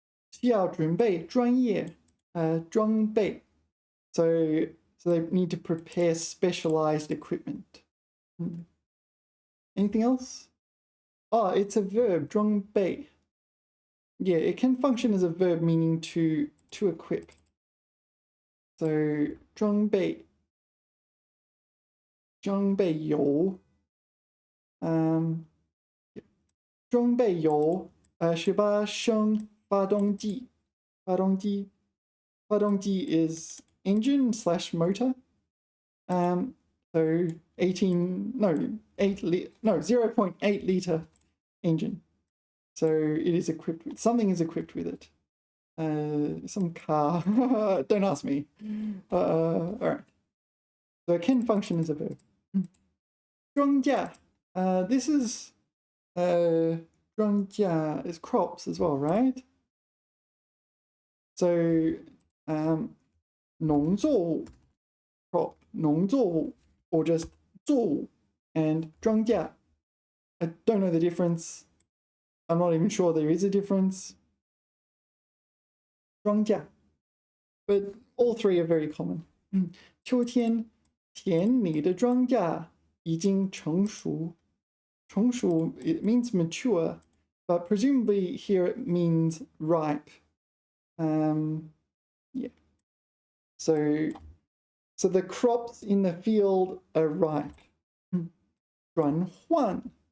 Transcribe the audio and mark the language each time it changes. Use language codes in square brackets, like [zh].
[zh] 需要准备专业装备. [en] So they need to prepare specialized equipment. Anything else? Oh, it's a verb, 装备. Yeah, it can function as a verb meaning to equip. So [zh] 装备有装备有18升发动机. [en] 发动机 is engine / motor. So 0.8 liter engine. So it is equipped with, something is equipped with it. Some car. Don't ask me. All right. So it can function as a verb. [zh] 庄稼. [en] This is 庄稼 is crops as well, right? So 农作物 crop, 农作物 or just 作物 and 庄稼. I don't know the difference. I'm not even sure there is a difference. [zh] 庄稼. [en] But all three are very common. [zh] 秋天田里的庄稼已经成熟. [en] 成熟, it means mature, but presumably here it means ripe. Yeah. So the crops in the field are ripe. [zh] 转换.